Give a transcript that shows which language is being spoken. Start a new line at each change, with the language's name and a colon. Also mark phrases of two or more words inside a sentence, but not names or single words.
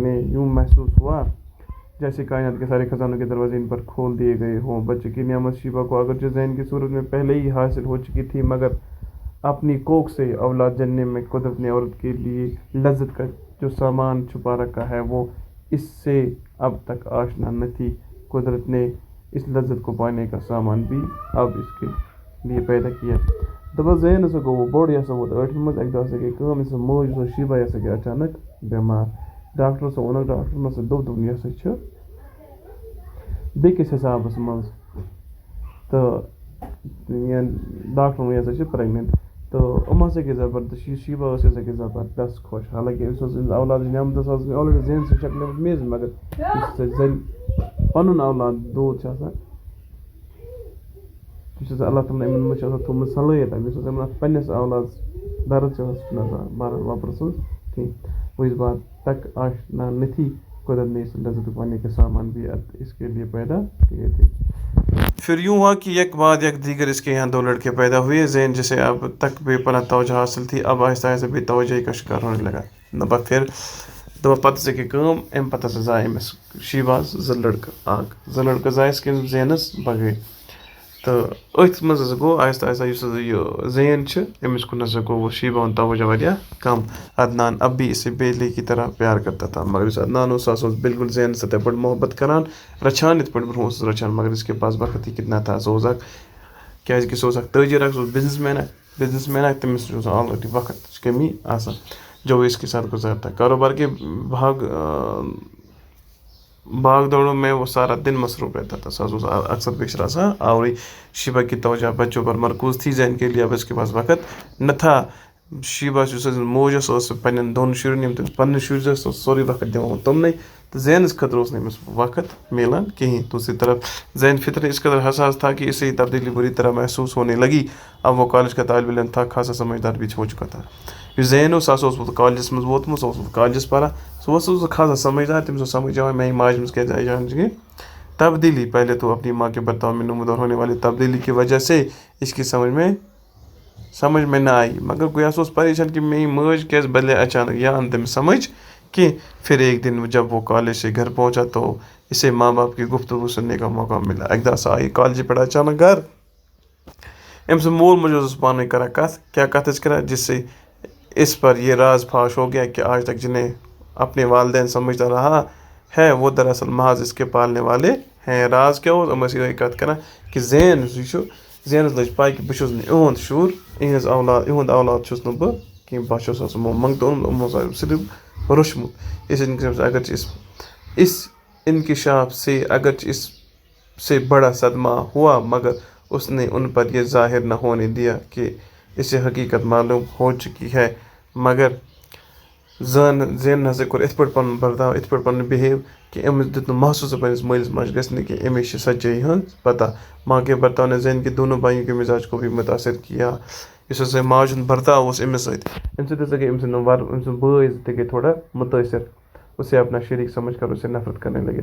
Urdu: انہیں یوں محسوس ہوا جیسے کائنات کے سارے خزانوں کے دروازے ان پر کھول دیے گئے ہوں بچے کی نعمت شیبہ کو اگرچہ ذہن کی صورت میں پہلے ہی حاصل ہو چکی تھی مگر اپنی کوکھ سے اولاد جننے میں قدرت نے عورت کے لیے لذت کا جو سامان چھپا رکھا ہے وہ اس سے اب تک آشنا نہ تھی قدرت نے اس لذت کو پانے کا سامان بھی اب اس کے لیے پیدا کیا
Kashmiri: دپان زین ہسا گوٚو وۄنۍ بوٚڑ یہِ ہسا ووت ٲٹھمہِ منٛز اَکہِ دۄہ ہسا گٔے کٲم یۄس موج ٲس شیبہ یہِ ہسا گٔے اچانک بٮ۪مار ڈاکٹر ہسا ووٚنُکھ ڈاکٹرن ہسا دوٚپُن یہِ ہسا چھُ بیٚکِس حِسابس منٛز تہٕ ڈاکٹرن ووٚن یہِ ہسا چھِ پریگننٹ تہٕ یِم ہسا گٔے زبردست یُس شیبہ ٲس یہِ ہسا گٔے زبردست خۄش حالانکہِ أمِس ٲس أمِس اولادٕچ نعمت ٲس آسان آلریڈی زین سٕنٛز شکلہِ منٛز میٖز مگر یُس زَنہِ پنُن اولاد دوٗد چھُ آسان یُس ہسا اللہ تعالیٰ یِمن منٛز چھِ آسان تھوٚومُت صلٲحیت یُس ہسا یِمن اَتھ پننِس اولادس درد چھِ آسان سُہ چھُنہٕ آسان بہرحال وۄپرٕ سٕنٛز کینٛہہ
Urdu: وہ اس بات تک آشنا نہ تھی قدرت نے اس لذت پانے کے سامان بھی اس کے لیے پیدا کیے تھے پھر یوں ہوا کہ یک بعد یک دیگر اس کے یہاں دو لڑکے پیدا ہوئے زین جسے اب تک بے پناہ توجہ حاصل تھی اب آہستہ آہستہ بے توجہی کا شکار ہونے لگا دپان
Kashmiri: پھر دپان پتہٕ ہسا گٔے کٲم اَمہِ پتہٕ ہسا زاے أمِس شیباہس زٕ لڑکہٕ زایَس کِنہٕ زینس بغٲے تہٕ أتھۍ منٛز ہسا گوٚو آہستہ آہستہ یُس ہسا یہِ زین چھِ أمِس کُن ہسا گوٚو وہ شیبہ ہُنٛد توجہ واریاہ کم
Urdu: عدنان اب بھی اسے بیلی کی طرح پیار کرتا تھا
Kashmiri: مگر یُس عدنان اوس سُہ ہسا اوس بالکل زینس سۭتۍ پٲٹھۍ محبت کران رچھان یِتھ پٲٹھۍ برونٛہہ اوس رچھان
Urdu: مگر اس کے پاس وقت ہی کتنا تھا
Kashmiri: سُہ اوس اکھ کیازِ کہِ سُہ اوس اکھ تٲجر اکھ سُہ اوس بِزنس مین اکھ تٔمِس چھُ آسان آلریڈی وقتٕچ کمی آسان
Urdu: جو اس کے ساتھ گزارتا کاروبار کے بھاگ دوڑوں میں وہ سارا دن مصروف رہتا تھا سو اکثر بیشتر
Kashmiri: آسان آوری
Urdu: شیبہ کی توجہ بچوں پر مرکوز تھی زین کے لیے اب اس کے پاس وقت نہ تھا
Kashmiri: شیبہ یُس موج ٲس سۄ ٲس پننٮ۪ن دۄن شُرٮ۪ن یِم تٔمِس پننِس شُرۍ ٲسۍ سۄ ٲس سورُے وقت دِوان تِمنٕے تہٕ زینس خٲطرٕ اوس نہٕ أمِس وقت ملان کہیٖنۍ
Urdu: دوسری طرف زین فطر اس قدر حساس تھا کہ اسے تبدیلی بری طرح محسوس ہونے لگی اب وہ کالج کا طالب علم تھا خاصا سمجھدار بھی ہو چکا تھا
Kashmiri: یُس زین اوس سُہ ہسا اوس کالجس منٛز ووتمُت سُہ اوس کالجس پران سُہ اوس خاصا سمجھدار تٔمِس اوس سمجھ یِوان میانہِ ماجہِ منٛز کیازِ آیہِ جان چہِ تبدیلی
Urdu: پہلے تو اپنی ماں کے برتاؤ میں نمودار ہونے والی تبدیلی کی وجہ سے اس کی سمجھ میں نہ آئی مگر گویا
Kashmiri: سُہ اوس پریشان
Urdu: کہ میری ماج کیازِ بدلے اچانک یہ آن
Kashmiri: تٔمِس
Urdu: سمجھ کہ پھر ایک دن جب وہ کالج سے گھر پہنچا تو اسے ماں باپ کی گفتگو سننے کا موقع ملا
Kashmiri: اکہِ دۄہ ہسا آیہِ کالجہِ پٮ۪ٹھ اچانک گھر أمۍ سُنٛد مول موج اوس پانہٕ ؤنۍ کران کتھ کیٛاہ کتھ ٲسۍ کران
Urdu: جس سے اس پر یہ راز فاش ہو گیا کہ آج تک جنہیں اپنے والدین سمجھتا رہا ہے وہ دراصل محض اس کے پالنے والے ہیں
Kashmiri: راز کیٛاہ اوس یِم ٲسۍ یِہوے کتھ کران کہ زین یُس یہِ چھُ زینس لٔج پاے کہ بہٕ چھُس نہٕ یِہُنٛد شُر یِہُنٛد اولاد چھُس نہٕ بہٕ کینٛہہ بہٕ چھُس آسان یِمو منٛگتہٕ اوٚنمُت یِمو ہسا صرف روٚچھمُت
Urdu: اگرچہ اس انکشاف سے اگرچہ اس سے بڑا صدمہ ہوا مگر اس نے ان پر یہ ظاہر نہ ہونے دیا کہ اسے حقیقت معلوم ہو چکی ہے
Kashmiri: مگر زین ہسا کوٚر یِتھ پٲٹھۍ پنُن برتاو یِتھ پٲٹھۍ پنُن بِہیو کہ أمِس دیُت نہٕ محسوٗس پننِس مٲلِس ماجہِ گژھِ نہٕ کہ أمِس چھِ سچٲیی ہٕنٛز پتہ
Urdu: ماں کے برتاو نے زین کے دونوں بھائیوں کے مزاج کو بھی متاثر کیا
Kashmiri: یُس ہسا ماجہِ ہُنٛد برتاو اوس أمِس سۭتۍ اَمہِ سۭتۍ ہسا گٔے أمۍ سٕنٛدۍ بٲے زٕ تہِ گٔے تھوڑا مُتٲثر
Urdu: اسے اپنا شریک سمجھ کر اسے نفرت کرنے لگے.